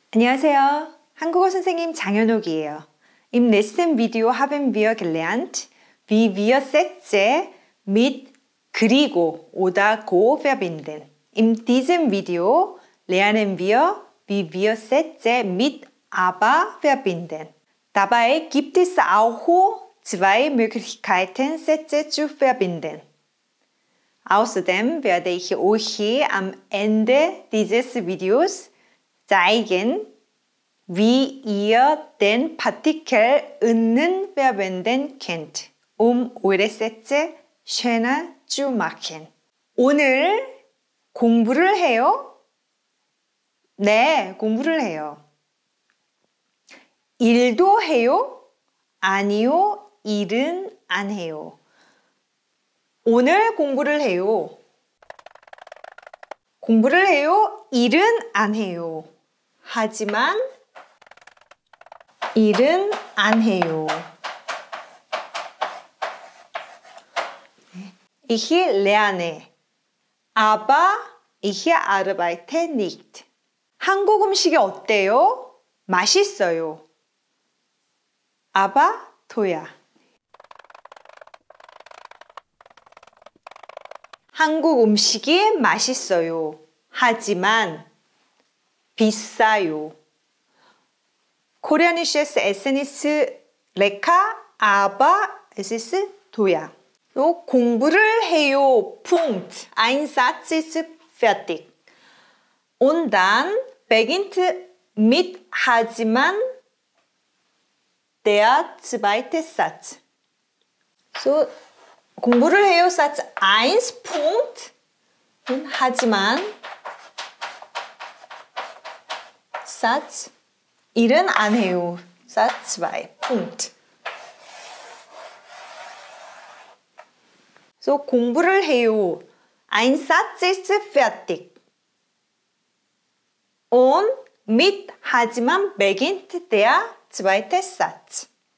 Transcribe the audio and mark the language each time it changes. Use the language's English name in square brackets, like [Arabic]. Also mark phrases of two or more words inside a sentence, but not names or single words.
[Korean] 안녕하세요. 한국어 선생님 장현옥이에요. [German] Im letzten Video haben wir gelernt, wie wir Sätze mit 그리고 oder go verbinden. In diesem Video lernen wir, wie wir Sätze mit aber verbinden. Dabei gibt es auch zwei Möglichkeiten, Sätze zu verbinden. Außerdem werde ich euch am Ende dieses Videos zeigen, wie ihr den Partikel 는 verwenden könnt, eure Sätze schöner zu machen. [Korean] 오늘 공부를 해요? 네, 공부를 해요. 일도 해요? 아니요, 일은 안 해요. 오늘 공부를 해요. 공부를 해요? 일은 안 해요. 하지만 일은 안 해요. [German] Ich lerne, aber ich arbeite nicht. [Korean] 한국 음식이 어때요? 맛있어요. [German] aber teuer. [Korean] 한국 음식이 맛있어요. 하지만 비싸요. [German] Koreanisches Essen ist lecker, aber es ist teuer. [Korean] 또 공부를 해요. [German] Punkt. Ein Satz ist fertig. Und dann beginnt mit 하지만 der zweite Satz. So, [Korean] 공부를 해요. [German] Satz 1, Punkt. Und 하지만 Satz [Korean] 일은 안 해요. [German] Satz 2, Punkt. So, [Korean] 공부를 해요. [German] Ein Satz ist fertig. Und mit 하지만 beginnt der zweite Satz.